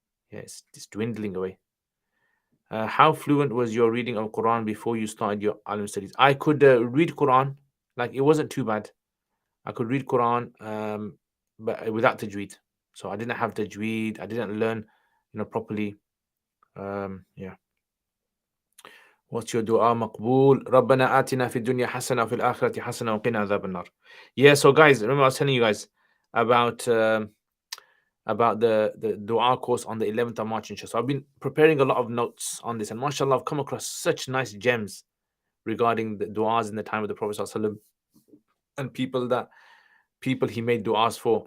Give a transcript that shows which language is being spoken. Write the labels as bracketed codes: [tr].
[en] Yeah, it's dwindling away. How fluent was your reading of Quran before you started your Alim studies? I could read Quran, like it wasn't too bad. I could read Quran, but without tajweed. So I didn't have tajweed. I didn't learn, properly. Yeah. What's your dua maqbool? [ar] ربنا آتنا في الدنيا حسنة وفي الآخرة حسنة وقنا عذاب النار. [en] Yeah, so guys, remember I was telling you guys about the dua course on the 11th of March, inshallah. So I've been preparing a lot of notes on this, and mashallah, I've come across such nice gems regarding the duas in the time of the Prophet ﷺ and people he made duas for.